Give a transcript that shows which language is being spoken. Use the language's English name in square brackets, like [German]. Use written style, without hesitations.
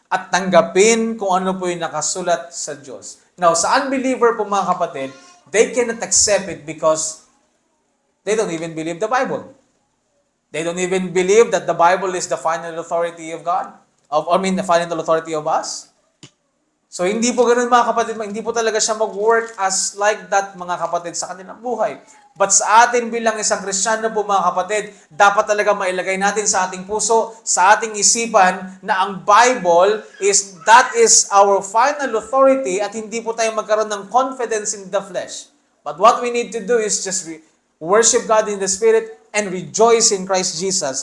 [Filipino] At tanggapin kung ano po yung nakasulat sa Diyos. [English] Now, sa unbeliever po, mga kapatid, they cannot accept it because they don't even believe the Bible. They don't even believe that the Bible is the final authority of God. The final authority of us. [Filipino] So, hindi po ganun, mga kapatid. Hindi po talaga siya mag-work as like that, mga kapatid, sa kanilang buhay. But sa atin bilang isang Kristiyano po, mga kapatid, dapat talaga mailagay natin sa ating puso, sa ating isipan, na ang Bible [English] that is our final authority [Filipino] at hindi po tayo magkaroon ng [English] confidence in the flesh. But what we need to do is just worship God in the Spirit and rejoice in Christ Jesus.